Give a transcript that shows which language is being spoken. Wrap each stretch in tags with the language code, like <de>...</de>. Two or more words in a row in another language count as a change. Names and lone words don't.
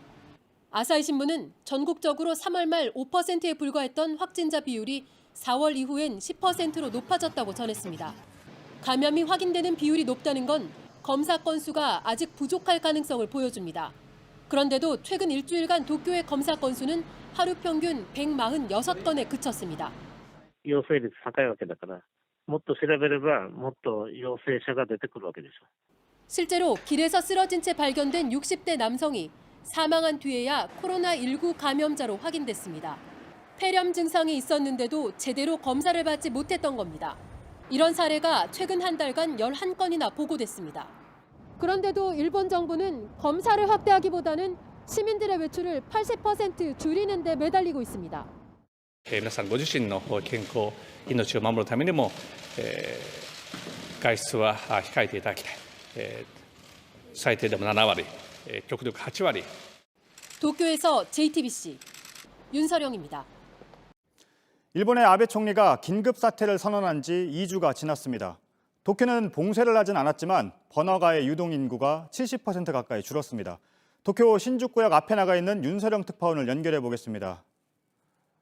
<ko>아사히 신문은 전국적으로 3월 말 5%에 불과했던 확진자 비율이 4월 이후엔 10%로 높아졌다고 전했습니다. 감염이 확인되는 비율이 높다는 건 검사 건수가 아직 부족할 가능성을 보여줍니다. 그런데도 최근 일주일간 도쿄의 검사 건수는 하루 평균 146건에 그쳤습니다.</ko> <ja>陽性率高いわけだから、もっと調べればもっと陽性者が出てくるわけでしょ。</ja> <ko>실제로 길에서 쓰러진 채 발견된 60대 남성이 사망한 뒤에야 코로나19 감염자로 확인됐습니다. 폐렴 증상이 있었는데도 제대로 검사를 받지 못했던 겁니다. 이런 사례가 최근 한 달간 11건이나 보고됐습니다. 그런데도 일본 정부는 검사를 확대하기보다는 시민들의 외출을 80% 줄이는 데 매달리고 있습니다.</ko> <ja>皆さんご自身の健康、命を守るためにも、外出は控えていただきたい。最低でも7割、極力8割。</ja> <ko>도쿄에서 JTBC 윤서령입니다. 일본의 아베 총리가 긴급 사태를 선언한 지 2주가 지났습니다. 도쿄는 봉쇄를 하진 않았지만 번화가의 유동 인구가 70% 가까이 줄었습니다. 도쿄 신주쿠역 앞에 나가 있는 윤서령 특파원을 연결해 보겠습니다.</ko>